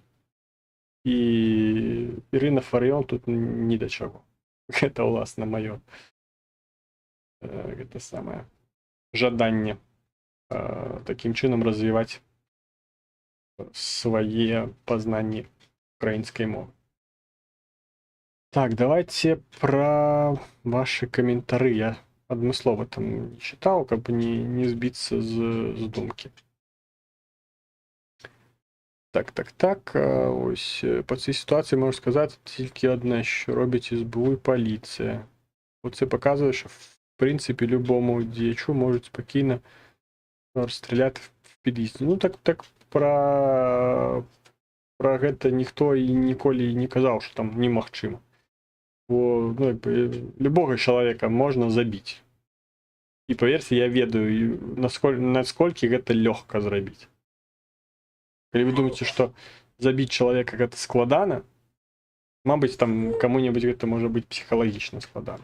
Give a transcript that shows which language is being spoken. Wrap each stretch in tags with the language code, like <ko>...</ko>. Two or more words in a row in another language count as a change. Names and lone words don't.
<be>І Ірына Фарыён тут ні да чаго. Гэта, уласна, маё гэта самае жаданне такім чынам развіваць свае пазнанні украінскай мовы.</be> <ru>Так, давайте про ваши комментарии. Я адмыслова там не читал, как бы не сбиться с думки. Так.</ru> <uk>Ось по цій ситуації можу сказати тільки одне, що робить СБУ і поліція. Оце показує, що в принципі любому діячу можуть спокійно розстріляти в під'їзді.</uk> <be>Ну так про гэта ніхто і ніколі не казав, що там немагчыма. Бо любого чалавека можна забіць. І паверьце, я ведаю, насколькі гэта лёгка зрабіць. Калі вы думаеце, што забіць чалавека гэта складана, мабыць, там каму-небудзь гэта можа быць псіхалагічна складана.</be>